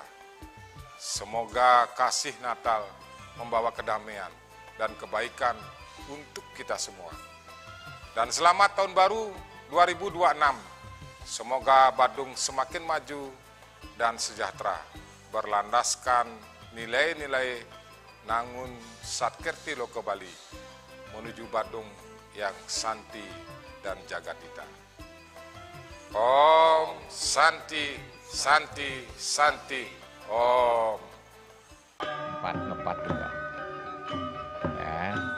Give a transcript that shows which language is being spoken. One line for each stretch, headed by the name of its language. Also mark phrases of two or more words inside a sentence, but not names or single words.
Indonesian: Semoga kasih Natal membawa kedamaian dan kebaikan untuk kita semua. Dan selamat Tahun Baru 2026. Semoga Badung semakin maju dan sejahtera, berlandaskan nilai-nilai Nangun Satkerti Loko Bali, menuju Badung yang santi dan jagatita.
Sanskrit: Om Santi, Santi, Santi. Om.
Indonesian: Ngepat juga. Ya.